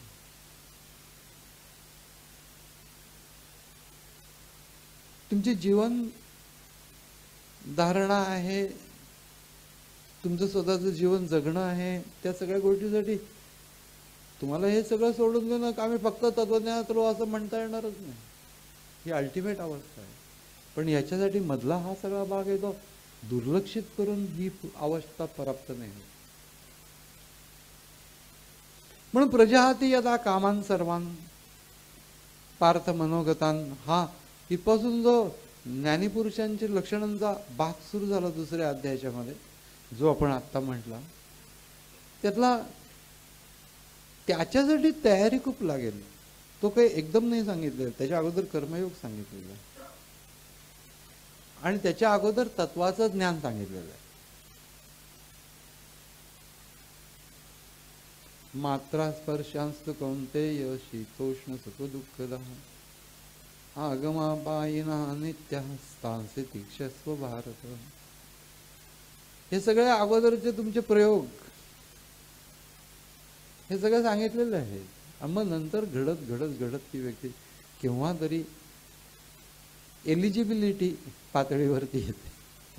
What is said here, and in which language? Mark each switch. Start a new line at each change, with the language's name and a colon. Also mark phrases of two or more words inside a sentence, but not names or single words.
Marathi: तुमची जीवन धारणा आहे, तुमचं स्वतःचं जीवन जगणं आहे, त्या सगळ्या गोष्टीसाठी तुम्हाला हे सगळं सोडून देणं, आम्ही फक्त तत्वज्ञानात राहू असं म्हणता येणारच नाही. ही अल्टिमेट अवस्था आहे. पण याच्यासाठी मधला हा सगळा भाग आहे तो दुर्लक्षित करून ही अवस्था प्राप्त नाही होत.
Sanskrit: म्हणून प्रजाहाती यदा कामान सर्वान पार्थ मनोगतान,
Marathi: हा इथपासून जो ज्ञानीपुरुषांच्या लक्षणांचा भाग सुरू झाला दुसऱ्या अध्यायाच्या मध्ये, जो आपण आत्ता म्हटला, त्यातला त्याच्यासाठी तयारी खूप लागेल. तो काही एकदम नाही सांगितलेला, त्याच्या अगोदर कर्मयोग सांगितलेला आहे आणि त्याच्या अगोदर तत्वाचं ज्ञान सांगितलेलं आहे.
Sanskrit: मात्रा स्पर्शांस्त कौंतेय शीतोष्ण सुख दुःखदः आगमापायिना नित्य स्थांसी तीक्षस्व भारत.
Marathi: हे सगळे अगोदरचे तुमचे प्रयोग, हे सगळं सांगितलेलं आहे. मग नंतर घडत घडत घडत ती व्यक्ती केव्हा तरी एलिजिबिलिटी पातळीवरती येते.